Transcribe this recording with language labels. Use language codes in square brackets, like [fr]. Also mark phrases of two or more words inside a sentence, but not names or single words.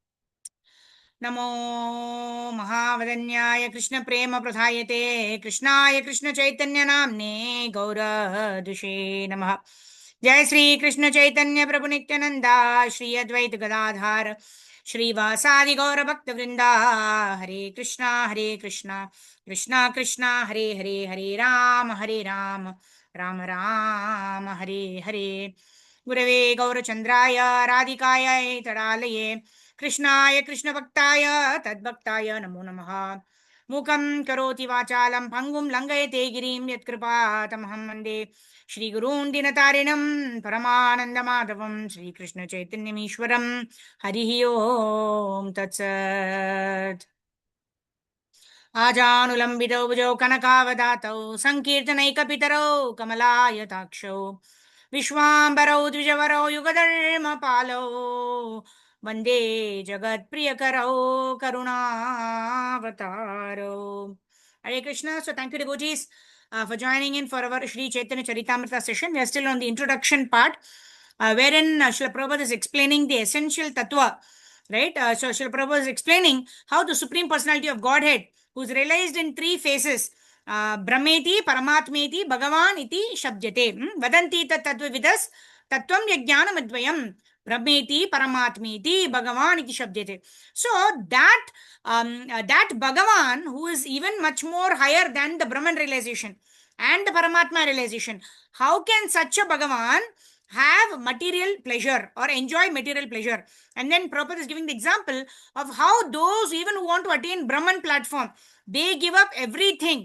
[sa] नमो महावदन्याय कृष्णप्रेम प्रधायते कृष्णाय कृष्णचैतन्य नाम्ने गौरद्युषे नमः। जय श्री कृष्ण चैतन्य प्रभु नित्यानंदा श्री अद्वैत गदाधार श्रीवासादि गौर भक्त वृंदा हरे कृष्णा कृष्णा कृष्णा हरे हरे हरे राम राम राम हरे हरे गुरवे गौरचंद्राय राधिकाय तडालये कृष्णाय कृष्णभक्ताय तद्भक्ताय नमो नमः। मूकं करोति वाचालं भङ्गुं लङ्घयते गिरिं यत्कृपातमहं वन्दे श्रीगुरून् दीनतारिणं परमानन्दमाधवं श्रीकृष्णचैतन्यमीश्वरं हरिः ओं तत्सत्। आजानुलम्बितौ भुजौ कनकावदातौ सङ्कीर्तनैकपितरौ कमलायताक्षौ विश्वाम्बरौ द्विजवरौ युगधर्मपालौ वन्दे जगत्प्रियकरौ करुणावतारौ। [en] Hare Krishna. So thank you, devotees, for joining in for our Sri Chaitanya Charitamrita session. We are still on the introduction part, wherein Srila Prabhupada is explaining the essential tattva, right? So Srila Prabhupada is explaining how the Supreme Personality of Godhead, who is realized in three phases, [sa] ब्रह्मेति, परमात्मेति, भगवान् इति शब्द्यते. वदन्ति तत् तत्त्वविदस् तत्त्वं यज्ञानम् अद्वयम्. ब्रह्मेति, परमात्मेति, भगवान् इति शब्द्यते. [en] So that Bhagavan, who is even much more higher than the Brahman realization and the Paramatma realization, how can such a Bhagavan have material pleasure or enjoy material pleasure? And then Prabhupada is giving the example of how those even who want to attain Brahman platform, they give up everything.